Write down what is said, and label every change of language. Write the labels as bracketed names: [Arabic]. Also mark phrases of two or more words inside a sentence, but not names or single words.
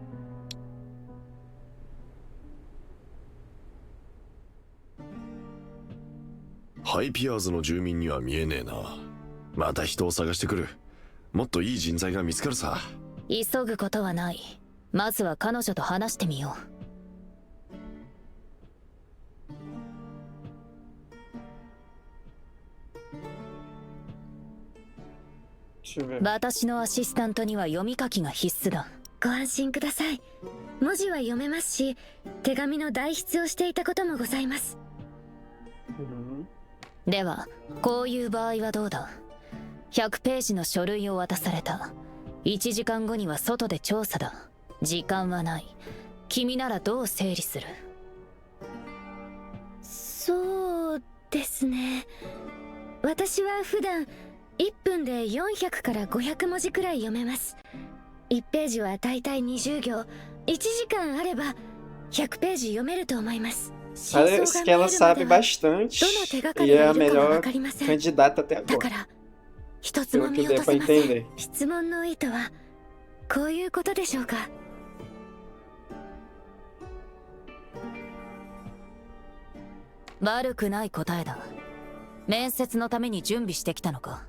[Japanese] ハイピアーズの住民には見えねえな。また人を探してくる。もっといい人材が見つかるさ。急ぐことはない。まずは彼女と話してみよう。 [Portuguese] Deixa eu ver. [Japanese] 私のアシスタントには読み書きが必須だ。ご安心ください。文字は読めますし手紙の代筆をしていたこともございます。 Uhum. ではこういう場合はどうだ。100ページの書類を渡された。1時間後には外で調査だ。時間はない。君ならどう整理する？そうですね。私は普段1分で400から500文字くらい読めます。1ページはだいたい20行。1時間あれば100ページ読めると思います。 [Portuguese] Parece que ela sabe bastante e é a melhor candidata até [Japanese] だか [Portuguese] agora. [Japanese] ら一つも [Portuguese] Pelo [Japanese] 見 [Portuguese] que [Japanese] 落と [Portuguese] deu [Japanese] せ [Portuguese] pra [Japanese] ません。 [Portuguese] entender. [Japanese] 質問の意図はこういうことでしょうか？悪くない答えだ。面接のために準備してきたのか？